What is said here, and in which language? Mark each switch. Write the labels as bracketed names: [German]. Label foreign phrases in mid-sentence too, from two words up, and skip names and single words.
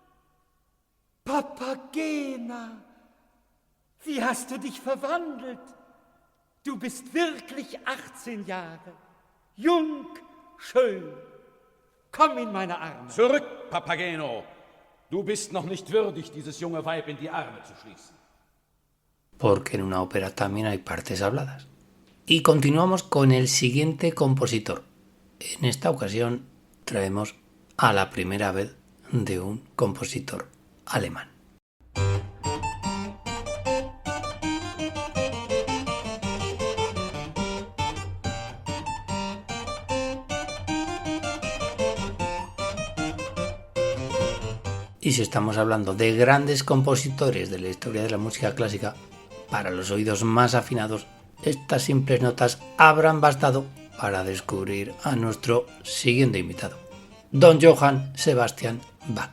[German] Papagena, wie hast du dich verwandelt? Du bist wirklich 18 Jahre. Jung, schön. Komm in meine Arme. Zurück, Papageno. Du bist noch nicht würdig, dieses junge Weib in die Arme zu schließen. [Spanish] Porque en una ópera también hay partes habladas. Y continuamos con el siguiente compositor. En esta ocasión traemos a la primera vez de un compositor alemán. Y si estamos hablando de grandes compositores de la historia de la música clásica, para los oídos más afinados, estas simples notas habrán bastado para descubrir a nuestro siguiente invitado, Don Johann Sebastian Bach.